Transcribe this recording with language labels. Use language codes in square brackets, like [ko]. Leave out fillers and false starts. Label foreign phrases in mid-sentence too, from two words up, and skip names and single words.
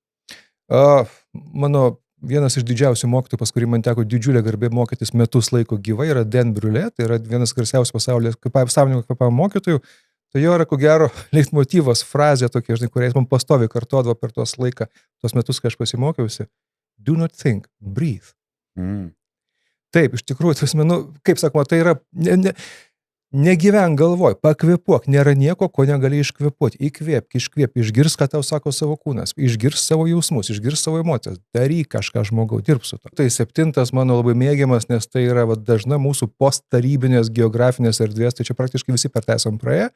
[lt] Mano vienas iš didžiausių mokytojų, pas kurį man teko didžiulė garbė mokytis metus laiko gyvai, yra Dan Brulé, tai yra vienas garsiausių pasaulyje sąmoningo kvėpavimo mokytojų. Tai jo yra, ko gero, leitmotyvas, frazė tokia, žinai, kuriais man pastoviai kartuodavo per tuos metus, kai aš pasimokiausi. [en] Do not think, breathe. [lt] Taip, iš tikrųjų, kaip sakoma, tai yra, negyven galvoj, pakvėpuok, nėra nieko, ko negali iškvėpuoti. Įkvėpk, išgirs, ką tau sako savo kūnas, išgirs savo jausmus, išgirs savo emocijas, daryk kažką žmogau, dirb su to. Tai 7 mano labai mėgiamas, nes tai yra dažna mūsų posttarybinės geografinės erdvės, tai čia praktiškai visi per tai esam praėję.